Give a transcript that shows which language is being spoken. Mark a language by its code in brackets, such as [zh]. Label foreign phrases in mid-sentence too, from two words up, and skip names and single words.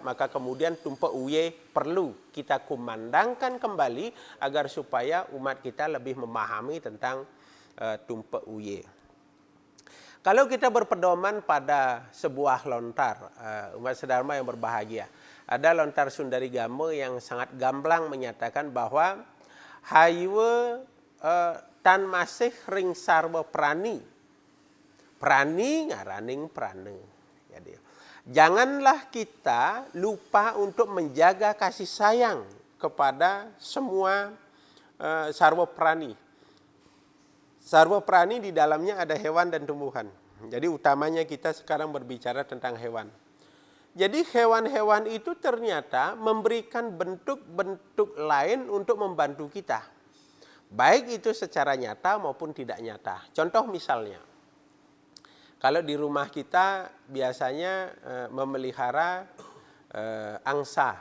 [id] Maka kemudian tumpeng uye perlu kita kumandangkan kembali agar supaya umat kita lebih memahami tentang tumpeng uye. Kalau kita berpedoman pada sebuah lontar, umat sedharma yang berbahagia, ada lontar Sundari Gama yang sangat gamblang menyatakan bahwa [kaw] haywe tan masih ring sarwa prani, prani ngaraning prane. [id] Jadi, janganlah kita lupa untuk menjaga kasih sayang kepada semua sarwa prani. Sarwa prani di dalamnya ada hewan dan tumbuhan. Jadi utamanya kita sekarang berbicara tentang hewan. Jadi hewan-hewan itu ternyata memberikan bentuk-bentuk lain untuk membantu kita. Baik itu secara nyata maupun tidak nyata. Contoh misalnya, kalau di rumah kita biasanya memelihara angsa.